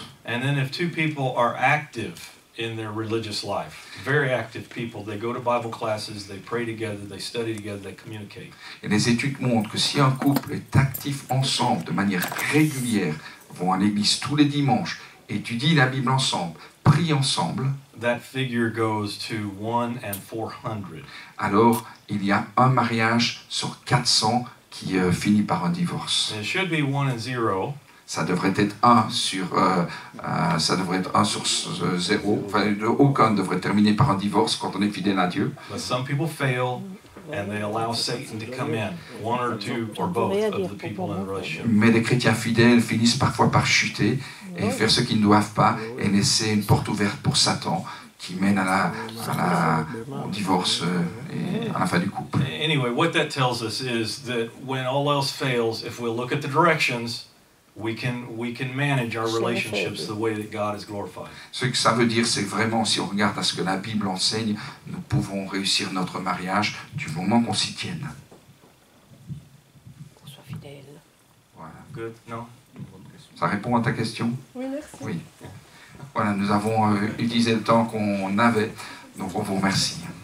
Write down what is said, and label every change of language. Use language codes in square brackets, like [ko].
[en] And then if two people are active in their religious life. Very active people. They go to Bible classes, they pray together, they study together, they communicate. [fr] Et les études montrent que si un couple est actif ensemble de manière régulière, vont à l'église tous les dimanches, étudient la Bible ensemble, prient ensemble, [en] That figure goes to 1 in 400. [fr] alors il y a un mariage sur 400 qui finit par un divorce. [en] It should be 1 in 0. [fr] Ça devrait être 1 sur 0. Enfin, aucun ne devrait terminer par un divorce quand on est fidèle à Dieu. [en] But some people fail and they allow Satan to come in, one or two or both of the people in the relationship. [fr] Mais les chrétiens fidèles finissent parfois par chuter et faire ce qu'ils ne doivent pas et laisser une porte ouverte pour Satan qui mène au divorce et à la fin du couple. [en] Anyway, what that tells us is that when all else fails, if we look at the directions, we can manage our relationships the way that God is glorified. [fr] Ce que ça veut dire, c'est que vraiment, si on regarde à ce que la Bible enseigne, nous pouvons réussir notre mariage du moment qu'on s'y tienne. Qu'on soit fidèle. Voilà. [en] Good? No? [fr] Ça répond à ta question? Oui, merci. Oui. Voilà, nous avons utilisé le temps qu'on avait, donc on vous remercie.